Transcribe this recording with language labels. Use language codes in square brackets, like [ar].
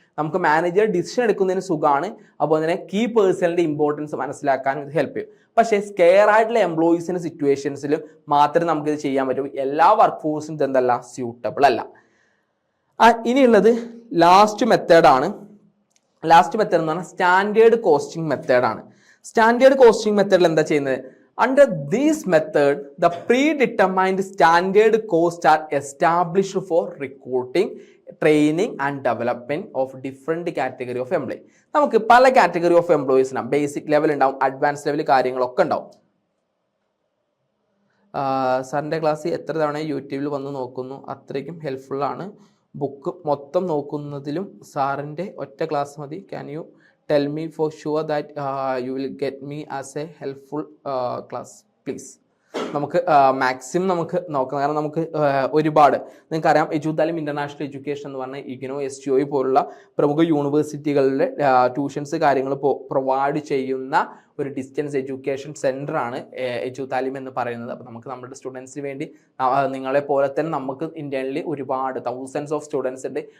[ml] നമുക്ക് manager decision എടുക്കുന്നതിന് സുഖമാണ്, അപ്പോൾ തന്നെ കീ പേഴ്സണിന്റെ ഇമ്പോർട്ടൻസ് മനസ്സിലാക്കാനും ഇത് ഹെൽപ്പ് ചെയ്യും. പക്ഷേ സ്കെയർ ആയിട്ടുള്ള എംപ്ലോയീസിന്റെ സിറ്റുവേഷൻസിലും മാത്രമേ നമുക്കിത് ചെയ്യാൻ പറ്റൂ. എല്ലാ വർക്ക് ഫോഴ്സും ഇതെന്തല്ല, സ്യൂട്ടബിൾ അല്ല. ഇനിയുള്ളത് ലാസ്റ്റ് മെത്തേഡാണ്. ലാസ്റ്റ് മെത്തേഡ് എന്ന് പറഞ്ഞാൽ സ്റ്റാൻഡേർഡ് കോസ്റ്റിംഗ് മെത്തേഡാണ്. സ്റ്റാൻഡേർഡ് കോസ്റ്റിംഗ് മെത്തേഡിൽ എന്താ ചെയ്യുന്നത്, [en] under this method the predetermined standard costs are established for recruiting, training and development of different category of employee. [ml] നമുക്ക് പല കാറ്റഗറി ഓഫ് എംപ്ലോയീസിനാണ്. ബേസിക് ലെവൽ ഉണ്ടാവും, അഡ്വാൻസ് ലെവൽ കാര്യങ്ങളൊക്കെ ഉണ്ടാവും. സാറിൻ്റെ ക്ലാസ് എത്ര തവണ യൂട്യൂബിൽ വന്ന് നോക്കുന്നു, അത്രയ്ക്കും ഹെൽപ്ഫുള്ളാണ്. ബുക്ക് മൊത്തം നോക്കുന്നതിലും സാറിൻ്റെ ഒറ്റ ക്ലാസ് മതി. [en] Can you tell me for sure that you will get me as a helpful class please. [ml] നമുക്ക് മാക്സിമം നമുക്ക് നോക്കാം. കാരണം നമുക്ക് ഒരുപാട് നിങ്ങൾക്കറിയാം, എജുതാലിം ഇന്റർനാഷണൽ എഡ്യൂക്കേഷൻ എന്ന് പറഞ്ഞാൽ ഇഗ്നോ, STO പോലുള്ള പ്രമുഖ യൂണിവേഴ്സിറ്റികളിലെ ട്യൂഷൻസ് കാര്യങ്ങൾ പ്രൊവൈഡ് ചെയ്യുന്ന ഒരു ഡിസ്റ്റൻസ് എഡ്യൂക്കേഷൻ സെൻ്റർ ആണ് എജുതാലിം എന്ന് പറയുന്നത്. അപ്പോൾ നമുക്ക് നമ്മുടെ സ്റ്റുഡൻസിന് വേണ്ടി, നിങ്ങളെ പോലെ തന്നെ നമുക്ക് ഇന്ത്യയിൽ ഒരുപാട് തൗസൻഡ്സ് ഓഫ് സ്റ്റുഡൻസ് ഉണ്ട്.